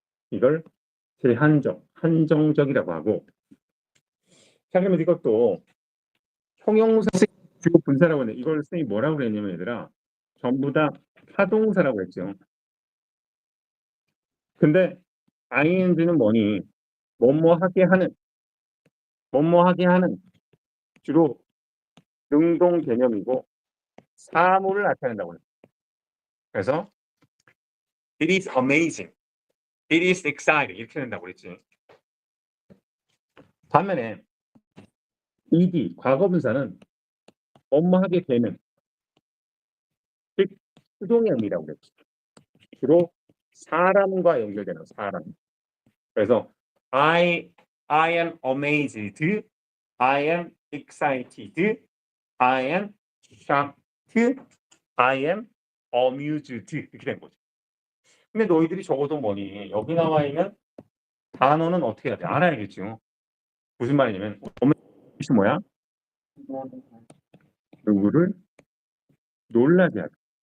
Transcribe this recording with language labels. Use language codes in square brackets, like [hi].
[ko] 이걸 제한적, 한정적이라고 하고. 자, 그러면 이것도 형용사 주어 분사라고 하는데 이걸 선생님이 뭐라고 그랬냐면 얘들아 전부 다 타동사라고 했죠. 근데 ing는 뭐니? 뭐뭐 하게 하는 주로 능동 개념이고 사물을 나타낸다고 해요. 그래서 [en] it is amazing, it is exciting [ko] 이렇게 된다고 그랬지. 반면에 ed 과거분사는 뭐뭐 하게 되는 즉 수동형이라고 그랬지. 주로 사람과 연결되는 사람. 그래서 [en] I am amazed, I am excited, I am shocked, I am amused [ko] 이렇게 된 거죠. 근데 너희들이 적어도 뭐니? 여기 나와 있는 단어는 어떻게 해야 돼? 알아야겠죠. 무슨 말이냐면 뜻이 뭐야? 누구를 놀라게 하다.